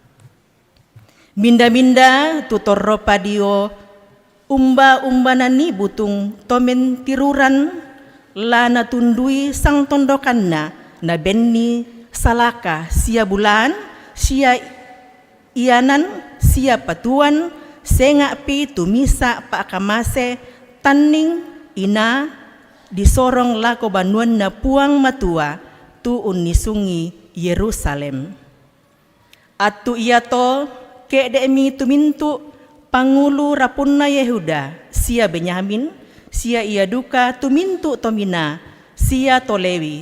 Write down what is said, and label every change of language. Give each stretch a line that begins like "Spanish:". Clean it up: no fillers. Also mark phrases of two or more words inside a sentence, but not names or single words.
Toraja-Sa'dan: Minda-minda tutor padio umba-umbanani butung tomen tiruran la natundui sang tondokanna na benni salaka sia bulan sia ianan sia patuan senga pi tumisa paakamase tanning ina disorong lako banuan na puang matua tu unisungi Yerusalem. Atu iato keedemi tumintu Pangulu rapunna Yehuda, sia Benyamin, sia ia duka tu mintu tomina, sia tolewi.